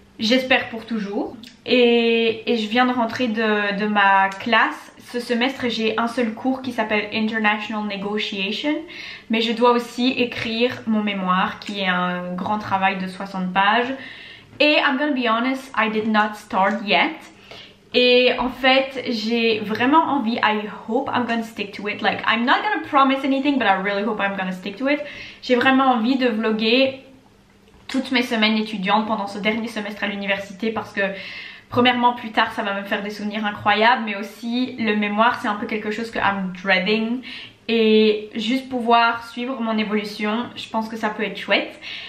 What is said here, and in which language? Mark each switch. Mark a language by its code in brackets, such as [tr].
[fr] J'espère pour toujours. Et je viens de rentrer de ma classe. Ce semestre, j'ai un seul cours qui s'appelle International Negotiation. Mais je dois aussi écrire mon mémoire, qui est un grand travail de 60 pages. [en] Et I'm gonna be honest, I did not start yet. [fr] Et en fait, j'ai vraiment envie, [en] I hope I'm gonna stick to it. Like, I'm not gonna promise anything, but I really hope I'm gonna stick to it. [fr] J'ai vraiment envie de vlogger toutes mes semaines étudiantes pendant ce dernier semestre à l'université parce que premièrement plus tard ça va me faire des souvenirs incroyables, mais aussi le mémoire c'est un peu quelque chose que [en] I'm dreading [fr] et juste pouvoir suivre mon évolution, je pense que ça peut être chouette.